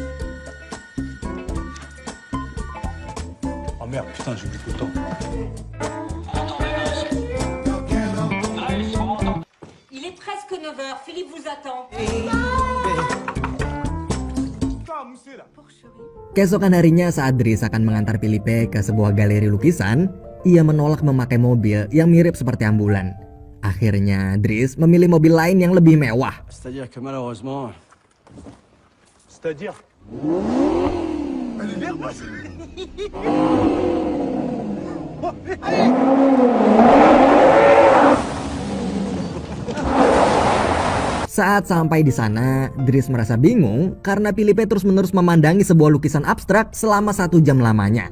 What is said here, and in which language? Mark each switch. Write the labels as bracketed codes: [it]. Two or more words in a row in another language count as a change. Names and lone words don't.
[fr] Oh merde, putain, j'ai oublié tout le temps. Il est presque 9h, Philippe vous attend. Pas à mousser là. [id] Keesokan harinya saat Dries akan mengantar Philippe ke sebuah galeri lukisan, ia menolak memakai mobil yang mirip seperti ambulan. Akhirnya Dries memilih mobil lain yang lebih mewah. [fr] C'est-à-dire que malheureusement... C'est-à-dire. Allez, merde. [id] Saat sampai di sana, Dries merasa bingung karena Philippe terus-menerus memandangi sebuah lukisan abstrak selama 1 jam lamanya.